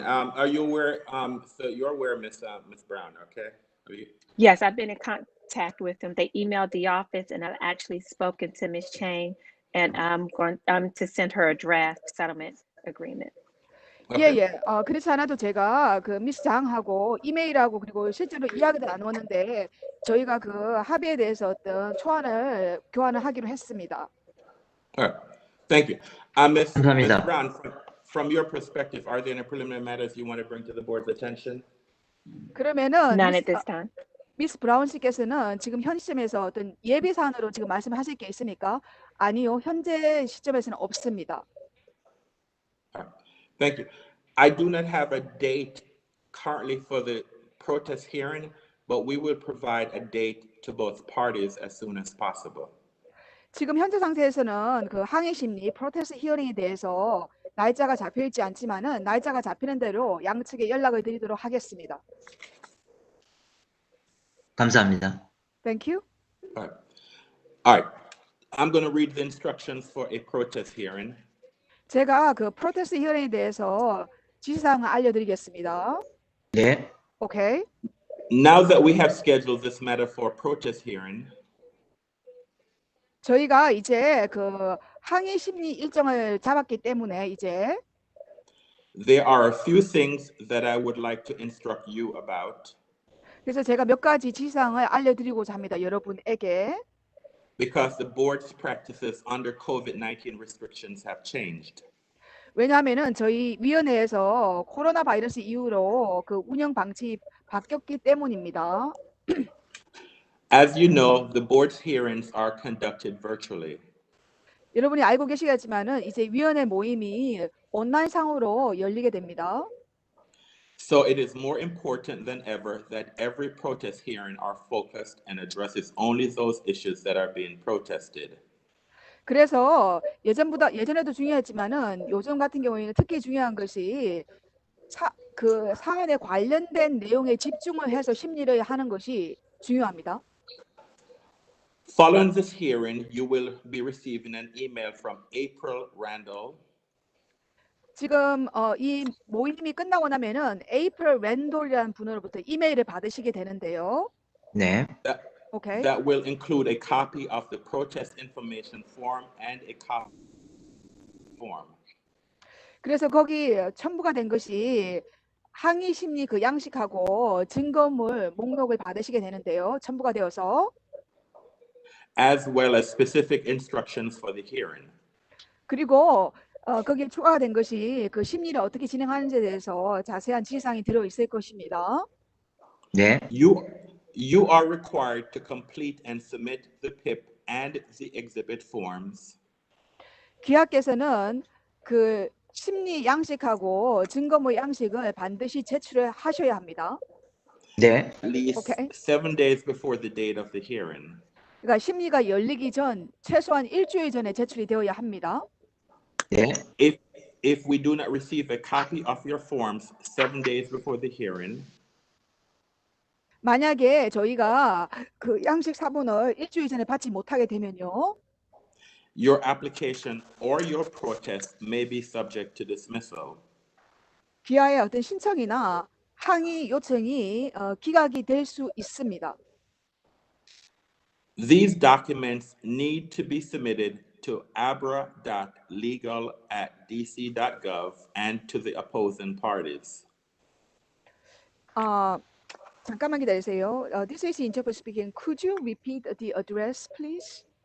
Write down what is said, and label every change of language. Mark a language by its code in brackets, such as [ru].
[en] Are you aware, so you're aware, Miss Brown, okay? Are you? Yes, I've been in contact with them. They emailed the office and I've actually spoken to Ms. Chang, and I'm going to send her a draft settlement agreement. Okay. [ko] 예. 그렇지 않아도 제가 그 미스 장하고 이메일하고 그리고 실제로 이야기도 나눴는데 저희가 그 합의에 대해서 어떤 초안을 교환을 하기로 했습니다. [en] All right. Thank you. Ms. [ko] 감사합니다. [en] Brown, from your perspective, are there any preliminary matters you want to bring to the board's attention? [ko] 그러면은 [en] None at this time. [ko] 미스 브라운 씨께서는 지금 현 시점에서 어떤 예비 사안으로 지금 말씀하실 게 있습니까? 아니요, 현재 시점에서는 없습니다. [en] Thank you. I do not have a date currently for the protest hearing, but we will provide a date to both parties as soon as possible. [ko] 지금 현재 상태에서는 그 항의 심리 프로테스트 히어링에 대해서 날짜가 잡혀 있지 않지만은 날짜가 잡히는 대로 양측에 연락을 드리도록 하겠습니다. 감사합니다. [en] Thank you. All right. I'm going to read the instructions for a protest hearing. [ko] 제가 그 프로테스트 히어링에 대해서 지시사항을 알려드리겠습니다. 네. [en] 오케이. Now that we have scheduled this matter for protest hearing, [ko] 저희가 이제 그 항의 심리 일정을 잡았기 때문에 이제 [en] there are a few things that I would like to instruct you about. [ko] 그래서 제가 몇 가지 지시사항을 알려드리고자 합니다. 여러분에게. [en] Because the board's practices under COVID-19 restrictions have changed. [ko] 왜냐하면은 저희 위원회에서 코로나 바이러스 이후로 그 운영 방침이 바뀌었기 때문입니다. [en] As you know, the board's hearings are conducted virtually. [ko] 여러분이 알고 계시겠지만은 이제 위원회 모임이 온라인상으로 열리게 됩니다. [en] So it is more important than ever that every protest hearing are focused and addresses only those issues that are being protested. [ko] 그래서 예전에도 중요했지만은 요즘 같은 경우에는 특히 중요한 것이 그 사안에 관련된 내용에 집중을 해서 심리를 하는 것이 중요합니다. [en] Following this hearing, you will be receiving an email from April Randall. [ko] 지금 이 모임이 끝나고 나면은 에이프릴 랜돌이라는 분으로부터 이메일을 받으시게 되는데요. 네. [en] 오케이. That will include a copy of the protest information form and a copy form. [ko] 그래서 거기 첨부가 된 것이 항의 심리 그 양식하고 증거물 목록을 받으시게 되는데요. 첨부가 되어서 [en] As well as specific instructions for the hearing. [ko] 그리고 거기에 추가가 된 것이 그 심리를 어떻게 진행하는지에 대해서 자세한 지시사항이 들어 있을 것입니다. 네. [en] You are required to complete and submit the PIP and the exhibit forms. [ko] 기하께서는 그 심리 양식하고 증거물 양식을 반드시 제출을 하셔야 합니다. 네. [en] At least Okay. 7 days before the date of the hearing. [ko] 그러니까 심리가 열리기 전 최소한 일주일 전에 제출이 되어야 합니다. 네. [en] If we do not receive a copy of your forms 7 days before the hearing, [ko] 만약에 저희가 그 양식 사본을 일주일 전에 받지 못하게 되면요. [en] your application or your protest may be subject to dismissal. [ko] 기아의 어떤 신청이나 항의 요청이 기각이 될 수 있습니다. [en] These documents need to be submitted to abra.legal@dc.gov and to the opposing parties. [ko] 잠깐만 기다리세요. [en] This is interpreter speaking. Could you repeat the address, please?